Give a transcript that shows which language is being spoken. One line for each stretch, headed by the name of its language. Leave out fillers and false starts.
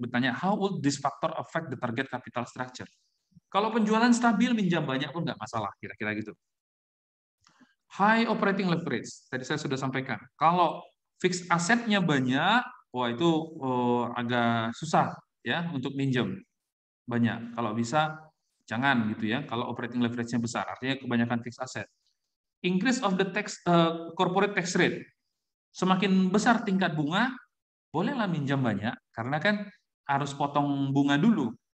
Indonesian: Bertanya
English: how will this factor affect the target capital structure?
Indonesian: Kalau penjualan stabil, minjam banyak pun nggak masalah, kira-kira gitu. High operating leverage, tadi saya sudah sampaikan. Kalau fixed asetnya banyak, wah itu agak susah ya untuk minjem banyak. Kalau bisa jangan gitu ya. Kalau operating leverage-nya besar, artinya kebanyakan fixed asset.
English: Increase of the corporate tax rate.
Indonesian: Semakin besar tingkat bunga, bolehlah minjam banyak karena kan harus potong bunga dulu.